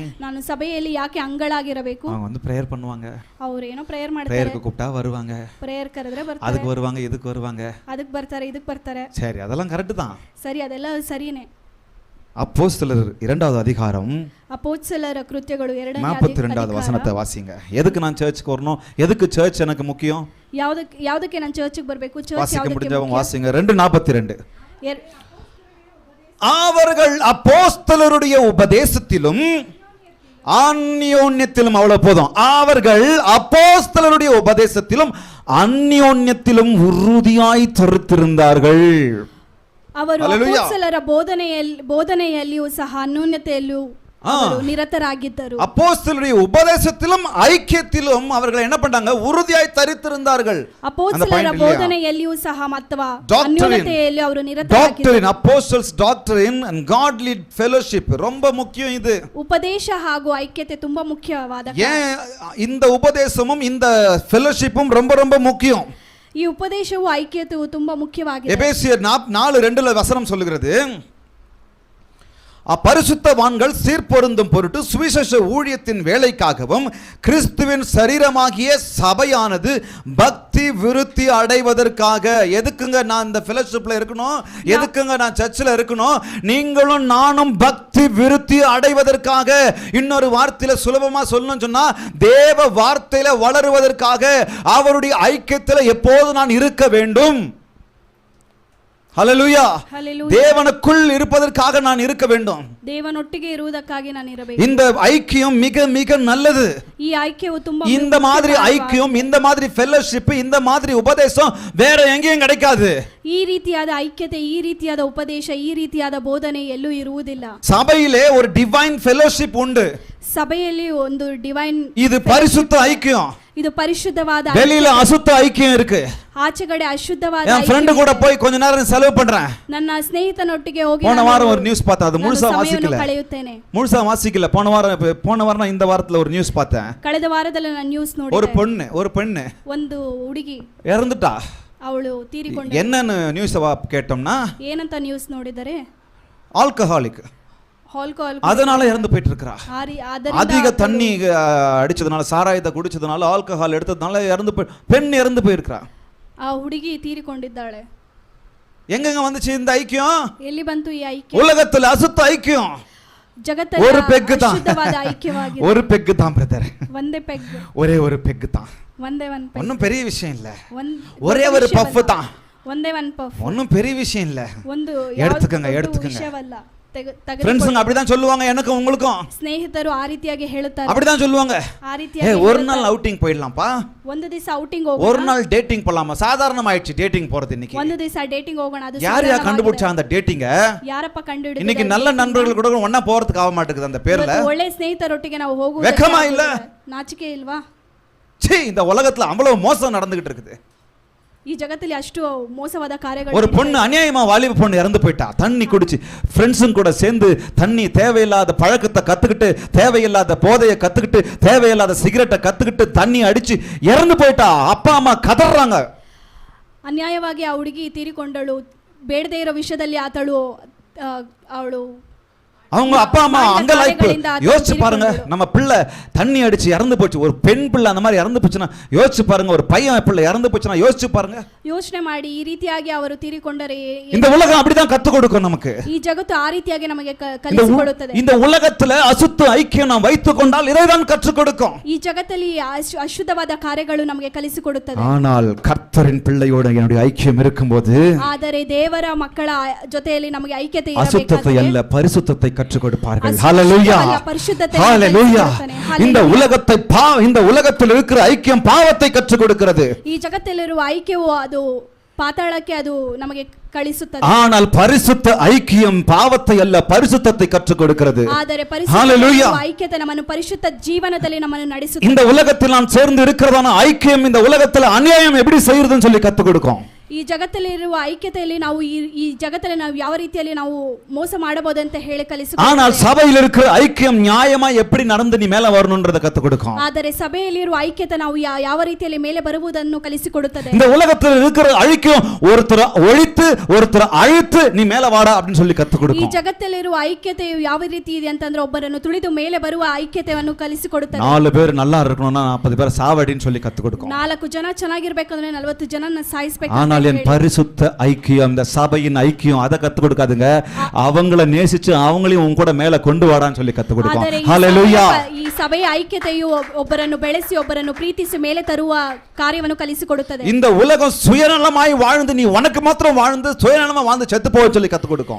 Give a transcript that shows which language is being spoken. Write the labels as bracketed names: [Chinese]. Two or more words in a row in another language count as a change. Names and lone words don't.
[Kannada] ನಾನು ಸಭೆಯಲ್ಲಿ ಯಾಕೆ ಅಂಗಳಾಗಿರಬೇಕು? [Tamil] அவங்க வந்து பிரேயர் பண்ணுவாங்க, [Kannada] ಅವ್ರು ಏನೋ ಪ್ರೇಯರ್ ಮಾಡ್ತಾರೆ, [Tamil] பிரேயருக்கு கூப்பிட்டா வருவாங்க, [Kannada] ಪ್ರೇಯರ್ ಕರೆದ್ರೆ ಬರ್ತಾರೆ, [Tamil] அதுக்கு வருவாங்க, இதுக்கு வருவாங்க, [Kannada] ಅದಕ್ಕೆ ಬರ್ತಾರೆ, ಇದಕ್ಕೆ ಬರ್ತಾರೆ. [Tamil] சரி, அதெல்லாம் கரெக்ட் தான். [Kannada] ಸರಿ, ಅದೆಲ್ಲ ಸರಿನೇ. [Tamil] அப்போஸ்தலர் 2வது அதிகாரம் [Kannada] ಅಪೊಸ್ತಲರ ಕೃತ್ಯಗಳು 2ನೇ [Tamil] 42வது வசனத்தை வாசிங்க. எதுக்கு நான் சர்ச்சுக்கு வரணும்? எதுக்கு சர்ச் எனக்கு முக்கியம்? [Kannada] ಯಾವುದಕ್ಕೆ ನಾನು ಚರ್ಚ್ಗೆ ಬರಬೇಕು? ಚರ್ಚ್ [Tamil] வாசிக்க [Kannada] ಯಾವುದಕ್ಕೆ [Tamil] முடிஞ்சவங்க [Kannada] ಮುಖ್ಯ? [Tamil] வாசிங்க. 2:42. ಎರ್- அவர்கள் அப்போஸ்தலருடைய உபதேசத்திலும் அந்யோன்யத்திலும், அவ்வளவு போதும். அவர்கள் அப்போஸ்தலருடைய உபதேசத்திலும் அந்யோன்யத்திலும் உறுதியாய் தரித்திருந்தார்கள். [Kannada] ಅವರು Hallelujah. ಅಪೊಸ್ತಲರ ಬೋಧನೆಯಲ್ಲಿಯೂ ಸಹ ಅನ್ಯೋನ್ಯತೆಯಲ್ಲೂ ಅವರು ನಿರತರಾಗಿದ್ದರು. [Tamil] அப்போஸ்தலருடைய உபதேசத்திலும் ஐக்கியத்திலும் அவர்கள் என்ன பண்ணாங்க? உறுதியாய் தரித்திருந்தார்கள். [Kannada] ಅಪೊಸ್ತಲರ ಬೋಧನೆಯಲ್ಲಿಯೂ ಸಹ ಅಥವಾ ಅನ್ಯೋನ್ಯತೆಯಲ್ಲಿ ಅವರು ನಿರತರಾಗಿದ್ದರು. [Tamil] டாக்டரின், [English] apostles doctrine and godly fellowship [Tamil] ரொம்ப முக்கியம். இது [Kannada] ಉಪದೇಶ ಹಾಗೂ ಐಕ್ಯತೆ ತುಂಬಾ ಮುಖ್ಯವಾದ. [Tamil] ஏன் இந்த உபதேசமும் இந்த fellowshipம் ரொம்ப ரொம்ப முக்கியம்? [Kannada] ಈ ಉಪದೇಶವು ಐಕ್ಯತೆಯು ತುಂಬಾ ಮುಖ್ಯವಾಗಿದೆ. [Tamil] எபேசியர் 4:2 வசனம் சொல்லுகிறது, அப்பரிசுத்தவான்கள் சீர்பொருந்தும் பொருட்டு சுவிசேஷ ஊழியத்தின் வேலைக்காகவும் கிறிஸ்துவின் சரீரமாகிய சபையானது பக்தி விருத்தி அடைவதற்காக. எதுக்குங்க நான் இந்த ஃபெலோஷிப்ல இருக்கணும்? எதுக்குங்க நான் சர்ச்சில் இருக்கணும்? நீங்களும் நானும் பக்தி விருத்தி அடைவதற்காக. இன்னொரு வார்த்தையில சுலபமா சொல்லணும்னு சொன்னா, தேவ வார்த்தையில வளருவதற்காக, அவருடைய ஐக்கியத்தில் எப்போது நான் இருக்க வேண்டும். ஹல்லேலூயா. தேவனுக்குள் இருப்பதற்காக நான் இருக்க வேண்டும். [Kannada] தேவனொட்டிಗೆ ಇರುವುದಕ್ಕಾಗಿ ನಾನು ಇರಬೇಕು. [Tamil] இந்த ஐக்கியம் மிக மிக நல்லது. [Kannada] ಈ ಐಕ್ಯವು ತುಂಬಾ [Tamil] இந்த மாதிரி ஐக்கியம், இந்த மாதிரி ஃபெலோஷிப், இந்த மாதிரி உபதேசம் வேற எங்கேயும் கிடைக்காது. [Kannada] ಈ ರೀತಿಯಾದ ಐಕ್ಯತೆ, ಈ ರೀತಿಯಾದ ಉಪದೇಶ, ಈ ರೀತಿಯಾದ ಬೋಧನೆ ಎಲ್ಲೂ ಇರುವುದಿಲ್ಲ. [Tamil] சபையிலே ஒரு [English] divine fellowship [Tamil] உண்டு. [Kannada] ಸಭೆಯಲ್ಲಿ ಒಂದು ಡಿವೈನ್, [Tamil] இது பரிசுத்த ஐக்கியம். [Kannada] ಇದು ಪರಿಶುದ್ಧವಾದ. [Tamil] வெளியில அசுத்த ஐக்கியம் இருக்கு. [Kannada] ಆಚೆಗಡೆ ಅಶುದ್ಧವಾದ. [Tamil] என் ஃப்ரெண்ட் கூட போய் கொஞ்ச நேரம் செலவு பண்றேன். [Kannada] ನನ್ನ ಸ್ನೇಹಿತನೊಟ್ಟಿಗೆ ಹೋಗಿ [Tamil] போன வாரம் ஒரு நியூஸ் பார்த்தேன், அது முழுசா வாசிக்கல. [Kannada] ಕಳೆಯುತ್ತೇನೆ. [Tamil] முழுசா வாசிக்கல. போன வாரம் இந்த வாரத்துல ஒரு நியூஸ் பார்த்தேன். [Kannada] ಕಳೆದ ವಾರದಲ್ಲಿ ನಾನು ನ್ಯೂಸ್ ನೋಡಿದೆ. [Tamil] ஒரு பெண்ணு [Kannada] ಒಂದು ಹುಡುಗಿ [Tamil] இறந்துட்டா. [Kannada] ಅವಳು ತೀರಿಕೊಂಡಳು. [Tamil] என்னன்னு நியூஸ் கேட்டோம்னா, [Kannada] ಏನಂತ ನ್ಯೂಸ್ ನೋಡಿದರೆ, [Tamil] ஆல்கஹாலிக், [Kannada] ಆಲ್ಕೋಹಾಲ್, [Tamil] அதனால இறந்து போயிட்டு இருக்கா. அதிக தண்ணி அடிச்சதுனால, சாராயத்தை குடிச்சதுனால, ஆல்கஹால் எடுத்ததுனால பெண் இறந்து போயிருக்கா. [Kannada] ಆ ಹುಡುಗಿ ತೀರಿಕೊಂಡಿದ್ದಾಳೆ. [Tamil] எங்கங்க வந்துச்சு இந்த ஐக்கியம்? [Kannada] ಎಲ್ಲಿ ಬಂತು ಈ ಐಕ್ಯ? [Tamil] உலகத்துல அசுத்த ஐக்கியம். [Kannada] ಜಗತ್ತಲ್ಲಿ [Tamil] ஒரு பெக் தான், [Kannada] ಅಶುದ್ಧವಾದ ಐಕ್ಯವಾಗಿದೆ. [Tamil] ஒரு பெக் தான் பிரதர், [Kannada] ಒಂದೇ ಪೆಗ್, [Tamil] ஒரே ஒரு பெக் தான். [Kannada] ಒಂದೇ ಒಂದು ಪೆಗ್, [Tamil] ஒன்னும் பெரிய விஷயம் இல்ல. ஒரே ஒரு பஃப் தான், [Kannada] ಒಂದೇ ಒಂದು ಪಫ್, [Tamil] ஒன்னும் பெரிய விஷயம் இல்ல. [Kannada] ಒಂದು [Tamil] எடுத்துக்கங்க. [Kannada] ವಿಷಯವಲ್ಲ, [Tamil] ஃப்ரெண்ட்ஸுங்க அப்படிதான் சொல்லுவாங்க, எனக்கும் உங்களுக்கும் [Kannada] ಸ್ನೇಹಿತರು ಆ ರೀತಿಯಾಗಿ ಹೇಳುತ್ತಾರೆ, [Tamil] அப்படிதான் சொல்லுவாங்க. [Kannada] ಆ ರೀತಿಯಾಗಿ [Tamil] ஒரு நாள் அவுட்டிங் போயிடலாம்ப்பா, [Kannada] ಒಂದು ದಿವಸ ಔಟಿಂಗ್ [Tamil] ஒரு [Kannada] ಹೋಗೋಣ, [Tamil] நாள் டேட்டிங் போலாமா, சாதாரணமாயிடுச்சு டேட்டிங் போறது இன்னைக்கு. [Kannada] ಒಂದು ದಿವಸ ಡೇಟಿಂಗ್ ಹೋಗೋಣ. ಅದು [Tamil] யார் கண்டுபிடிச்சா அந்த டேட்டிங்க? [Kannada] ಯಾರಪ್ಪ ಕಂಡು [Tamil] இன்னைக்கு நல்ல நண்பர்கள் கூட ஒண்ணா போறதுக்கு ஆக மாட்டேங்குது அந்த பேர்ல. [Kannada] ಒಳ್ಳೆ ಸ್ನೇಹಿತರೊಟ್ಟಿಗೆ ನಾವು ಹೋಗುವುದು [Tamil] வெக்கமா இல்ல? [Kannada] ನಾಚಿಕೆ ಇಲ್ವಾ? [Tamil] சீ, இந்த உலகத்துல அவ்வளவு மோசம் நடந்துகிட்டு இருக்குது. [Kannada] ಈ ಜಗತ್ತಲ್ಲಿ ಅಷ್ಟು ಮೋಸವಾದ ಕಾರ್ಯಗಳು. [Tamil] ஒரு பொண்ணு அநியாயமா வாலிப பொண்ணு இறந்து போயிட்டா, தண்ணி குடிச்சு ஃப்ரெண்ட்ஸும் கூட சேர்ந்து தண்ணி தேவையில்லாத பழக்கத்தை கத்துக்கிட்டு, தேவையில்லாத போதையை கத்துக்கிட்டு, தேவையில்லாத சிகரெட்டை கத்துக்கிட்டு தண்ணி அடிச்சு இறந்து போயிட்டா. அப்பா அம்மா கதறாங்க. [Kannada] ಅನ್ಯಾಯವಾಗಿ ಆ ಹುಡುಗಿ ತೀರಿಕೊಂಡಳು. ಬೇಡದೇ ಇರೋ ವಿಷಯದಲ್ಲಿ ಅವಳು [Tamil] அவங்க அப்பா அம்மா அங்க லைஃப் யோசிச்சு பாருங்க. நம்ம பிள்ளை தண்ணி அடிச்சு இறந்து போச்சு, ஒரு பெண் பிள்ளை அந்த மாதிரி இறந்து போச்சுன்னா யோசிச்சு பாருங்க, ஒரு பையன் பிள்ளை இறந்து போச்சுன்னா யோசிச்சு பாருங்க. [Kannada] ಯೋಚನೆ ಮಾಡಿ, ಈ ರೀತಿಯಾಗಿ ಅವರು ತೀರಿಕೊಂಡರೆ [Tamil] இந்த உலகம் அப்படிதான் கத்து கொடுக்கும் நமக்கு. [Kannada] ಈ ಜಗತ್ತು ಆ ರೀತಿಯಾಗಿ ನಮಗೆ ಕಲಿಸಿಕೊಡುತ್ತದೆ. [Tamil] இந்த உலகத்துல அசுத்த ஐக்கியம் நாம் வைத்துக் கொண்டால் இதைதான் கற்றுக் கொடுக்கும். [Kannada] ಈ ಜಗತ್ತಲ್ಲಿ ಅಶುದ್ಧವಾದ ಕಾರ್ಯಗಳು ನಮಗೆ ಕಲಿಸಿಕೊಡುತ್ತದೆ. [Tamil] ஆனால் கர்த்தரின் பிள்ளையோடு என்னுடைய ஐக்கியம் இருக்கும்போது, [Kannada] ಆದರೆ ದೇವರ ಮಕ್ಕಳ ಜೊತೆಯಲ್ಲಿ ನಮಗೆ ಐಕ್ಯತೆ [Tamil] அசுத்தத்தை [Kannada] ಇರಬೇಕಾದರೆ [Tamil] அல்ல பரிசுத்தத்தை கற்றுக் கொடுப்பார்கள். ஹalleluya, ஹalleluya. இந்த இந்த உலகத்தில் இருக்கிற ஐக்கியம் பாவத்தை கற்றுக் கொடுக்கிறது. [Kannada] ಈ ಜಗತ್ತಲ್ಲಿರುವ ಐಕ್ಯವು ಅದು ಪಾತಾಳಕ್ಕೆ ಅದು ನಮಗೆ ಕಳಿಸುತ್ತದೆ. [Tamil] ஆனால் பரிசுத்த ஐக்கியம் பாவத்தை அல்ல பரிசுத்தத்தை கற்றுக் கொடுக்கிறது. [Kannada] ಆದರೆ ಪರಿಶುದ್ಧ ಐಕ್ಯತೆ ನಮ್ಮನ್ನು ಪರಿಶುದ್ಧ ಜೀವನದಲ್ಲಿ ನಮ್ಮನ್ನು ನಡೆಸುತ್ತದೆ. [Tamil] இந்த உலகத்தில் நாம் சேர்ந்து இருக்கிறதான ஐக்கியம் இந்த உலகத்தில் அநியாயம் எப்படி செய்யறதுன்னு சொல்லி கற்றுக் கொடுக்கும். [Kannada] ಈ ಜಗತ್ತಲ್ಲಿರುವ ಐಕ್ಯತೆಯಲ್ಲಿ ನಾವು ಈ ಜಗತ್ತಲ್ಲಿ ನಾವು ಯಾವ ರೀತಿಯಲ್ಲಿ ನಾವು ಮೋಸ ಮಾಡಬಹುದು ಅಂತ ಹೇಳಿ ಕಲಿಸುತ್ತದೆ. [Tamil] ஆனால் சபையில் இருக்கிற ஐக்கியம் நியாயமா எப்படி நடந்து நீ மேல வரணும்ன்றத கத்து கொடுக்கும். [Kannada] ಆದರೆ ಸಭೆಯಲ್ಲಿರುವ ಐಕ್ಯತೆ ನಾವು ಯಾವ ರೀತಿಯಲ್ಲಿ ಮೇಲೆ ಬರುವುದನ್ನು ಕಲಿಸಿಕೊಡುತ್ತದೆ. [Tamil] இந்த உலகத்தில் இருக்கிற ஐக்கியம் ஒருத்தர ஒழித்து ஒருத்தர அழித்து நீ மேல வாடா அப்படினு சொல்லி கத்து கொடுக்கும். [Kannada] ಈ ಜಗತ್ತಲ್ಲಿರುವ ಐಕ್ಯತೆಯು ಯಾವ ರೀತಿ ಇದೆ ಅಂತಂದ್ರೆ ಒಬ್ಬರನ್ನು ತುಳಿದು ಮೇಲೆ ಬರುವ ಐಕ್ಯತೆಯನ್ನು ಕಲಿಸಿಕೊಡುತ್ತದೆ. [Tamil] 4 பேர் நல்லா இருக்கணும்னா 40 பேர் சாவடின்னு சொல்லி கத்து கொடுக்கும். [Kannada] 4 ಜನ ಚೆನ್ನಾಗಿರಬೇಕಂದ್ರೆ 40 ಜನನ್ನ ಸಾಯಿಸಬೇಕು. [Tamil] என் பரிசுத்த ஐக்கியம், இந்த சபையின் ஐக்கியம் அதை கத்து கொடுக்காதுங்க. அவங்கள நேசிச்சு அவங்களையும் உன் கூட மேல கொண்டு வாடான்னு சொல்லி கத்து கொடுக்கும். ஹalleluya. [Kannada] ಈ ಸಭೆಯ ಐಕ್ಯತೆಯು ಒಬ್ಬರನ್ನು ಬೆಳೆಸಿ ಒಬ್ಬರನ್ನು ಪ್ರೀತಿಸಿ ಮೇಲೆ ತರುವ ಕಾರ್ಯವನ್ನು ಕಲಿಸಿಕೊಡುತ್ತದೆ. [Tamil] இந்த உலகம் சுயநலமாய் வாழ்ந்து நீ உனக்கு மாத்திரம் வாழ்ந்து சுயநலமா வாழ்ந்து செத்து போக சொல்லி கத்து கொடுக்கும்.